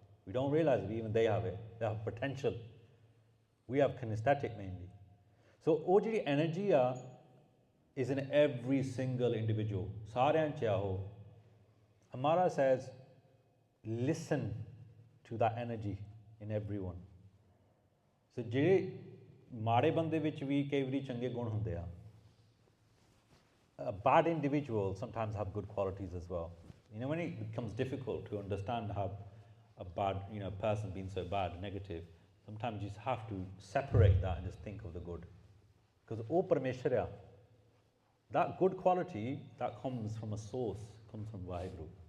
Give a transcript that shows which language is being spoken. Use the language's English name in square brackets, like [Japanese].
[English] We don't realize it, even they have it. They have potential. We have kinesthetic mainly. So [Punjabi] ਉਹ ਜਿਹੜੀ [English] energy is in every single individual. [Punjabi] ਸਾਰਿਆਂ 'ਚ ਉਹ. [English] Amara says, listen to that energy in everyone. [Punjabi] So ਜਿਹੜੇ ਮਾੜੇ ਬੰਦੇ ਵਿੱਚ ਵੀ ਕਈ ਵਾਰੀ ਚੰਗੇ ਗੁਣ ਹੁੰਦੇ ਆ. [English] A bad individual sometimes have good qualities as well. You know, when it becomes difficult to understand how a bad, person being so bad, negative, sometimes you just have to separate that and just think of the good. Because oh Parameshwarya, that good quality, that comes from a source, comes from Vaheguru.